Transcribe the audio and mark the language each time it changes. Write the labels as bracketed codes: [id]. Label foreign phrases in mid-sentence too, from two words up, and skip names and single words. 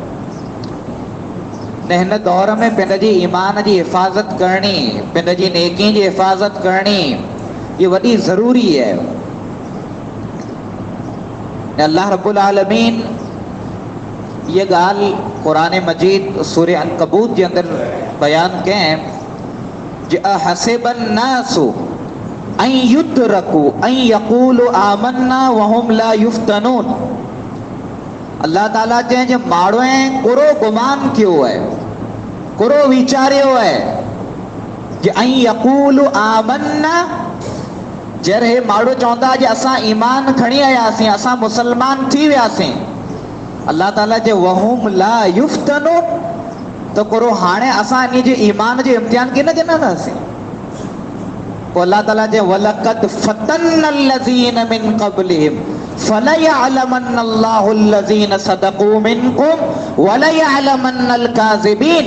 [sd] ने हिन दौर में पंहिंजी ईमान जी हिफ़ाज़त करणी, पंहिंजी नेकी जी हिफ़ाज़त करणी, ये वॾी ज़रूरी है. अल्लाह रब्बुल आलमीन ये ॻाल्हि क़ुरान मजीद सूरह अनकबूत जे अंदरि बयानु कयईं जे [ar] أحسب الناس أن يتركوا أن يقولوا آمنا وهم لا يفتنون. [sd] अल्लाह ताला चए जे माण्हूअ कुरो गुमान कयो आहे, कुरो वीचारियो आहे जे [ar] أن يقولوا آمنا, [sd] जॾहिं माण्हू चवंदा जे असां ईमान खणी आयासीं, असां मुसलमान थी वियासीं, अल्लाह ताला जे [ar] وهم لا يفتنون, [sd] तो कुरो हाणे असां इन जे ईमान जो इम्तिहान कीअं न ॼणंदासीं। पोइ अल्लाह ताला जे [ar] ولقد فتنا الذين من قبلهم فليعلمن الله الذين صدقوا منكم وليعلمن الكاذبين.